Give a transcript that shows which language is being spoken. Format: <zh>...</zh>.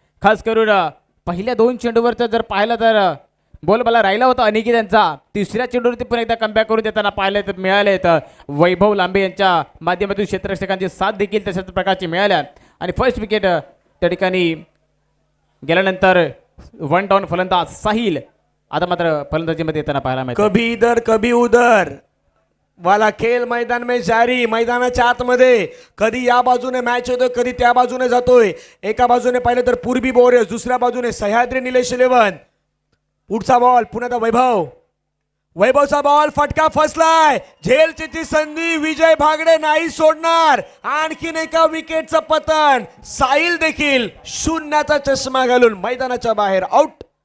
<mr>खास करून पहिल्या 2 चेंडूवरचं जर पाहिलं तर बोलबाला राहिला होता अनिकेत यांचा, तिसऱ्या चेंडूवरती पण एकदा कमबॅक करून देताना पाहिले तर मिळाले तर वैभव लांबे यांच्या माध्यमातून क्षेत्ररक्षकांची साथ देखील तशाच प्रकारची मिळाल्या आणि फर्स्ट विकेट त्या ठिकाणी गेल्यानंतर 1 डाऊन फलंदाज साहिल आता मात्र फलंदाजीमध्ये येताना पाहायला मिळतं।</mr> <hi>कभी इधर कभी उधर वाला खेळ मैदान में जारी।</hi> <mr>मैदानाच्या आतमध्ये कधी या बाजूने मॅच होतोय, कधी त्या बाजूने जातोय। एका बाजूने पाहिलं तर पूर्वी वॉरियर्स, दुसऱ्या बाजूने सह्याद्री निलेश 11। पुढचा बॉल पुन्हा वैभव, वैभवचा बॉल फटका फसलाय, झेलची संधी, विजय भागडे नाही सोडणार, आणखीन एका विकेटचं पतन, साहिल देखील शून्याचा चष्मा घालून मैदानाच्या बाहेर आउट।</mr>